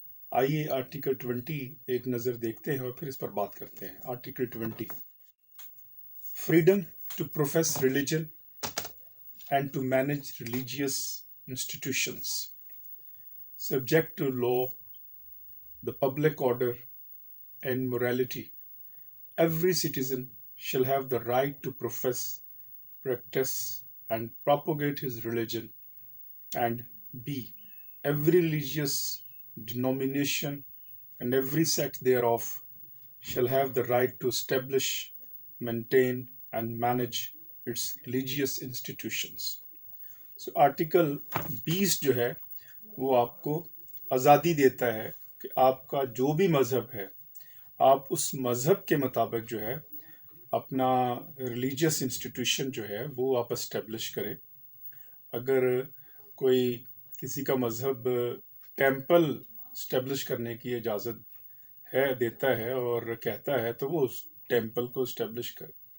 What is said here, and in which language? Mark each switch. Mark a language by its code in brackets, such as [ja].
[ur] آئیے آرٹیکل 20 ایک نظر دیکھتے ہیں اور پھر اس پر بات کرتے ہیں۔ Article 20، [en] Freedom to profess religion and to manage religious institutions subject to law, the public order, and morality. Every citizen shall have the right to profess, practice, and propagate his religion, and b. Every religious denomination and every sect thereof shall have the right to establish, maintain, and manage its religious institutions. So [ur] Article 20 جو ہے وہ آپ کو آزادی دیتا ہے کہ آپ کا جو بھی مذہب ہے آپ اس مذہب کے مطابق جو ہے اپنا ریلیجیس انسٹیٹیوشن جو ہے وہ آپ اسٹیبلش کریں۔ اگر کوئی کسی کا مذہب ٹیمپل اسٹیبلش کرنے کی اجازت دیتا ہے اور کہتا ہے تو وہ اس ٹیمپل کو اسٹیبلش کرے۔